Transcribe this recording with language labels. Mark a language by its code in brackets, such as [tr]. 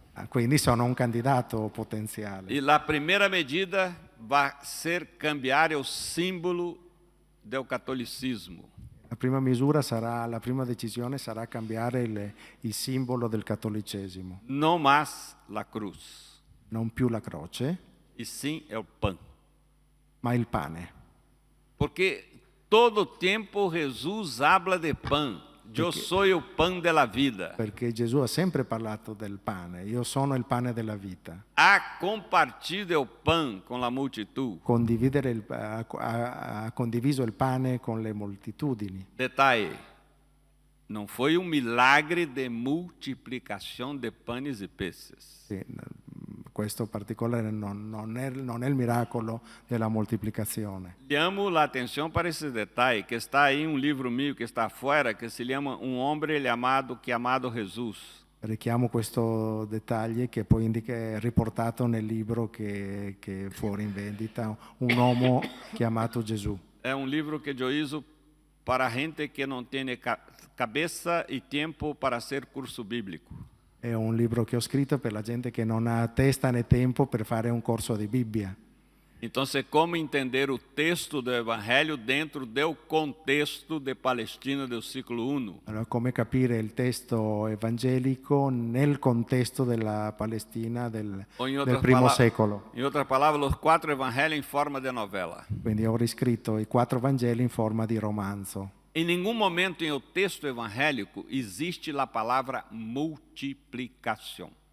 [it] Quindi sono un candidato potenziale. [pt] E a primeira medida vai ser cambiar o símbolo do catolicismo. [it] La prima decisione sarà cambiare il simbolo del cattolicesimo. [pt] Não mais a cruz. [it] Non più la croce, [pt] E sim é o pão. [it] ma il pane. [pt] Porque todo tempo Jesus habla de pão. Eu sou o pão da vida. [it] Perché Gesù ha sempre parlato del pane. Io sono il pane della vita. [pt] Ha compartido o pão com a multitud. [it] Ha condiviso il pane con le moltitudini. [pt] Detalhe, não foi um milagre de multiplicação de pães e peixes. [it] Sì, questo particolare non è il miracolo della moltiplicazione. [pt] Chamo a atenção para esse detalhe, que está aí um livro meu que está fora, que se chama Um Homem Amado Jesus. [it] Richiamo questo dettaglio che poi è riportato nel libro che è fuori in vendita, Un uomo chiamato Gesù. [pt] É um livro que eu uso para gente que não tem cabeça e tempo para ser curso bíblico. [it] È un libro che ho scritto per la gente che non ha testa né tempo per fare un corso di Bibbia. [pt] Então, como entender o texto do Evangelho dentro do contexto de Palestina do século I? [it] Allora, come capire il testo evangelico nel contesto della Palestina del primo secolo? In altre parole, [pt] os 4 Evangelhos em forma de novela. [it] Quindi ho riscritto i 4 Vangeli in forma di romanzo. [pt] Em nenhum momento em o texto evangélico existe a palavra multiplicação.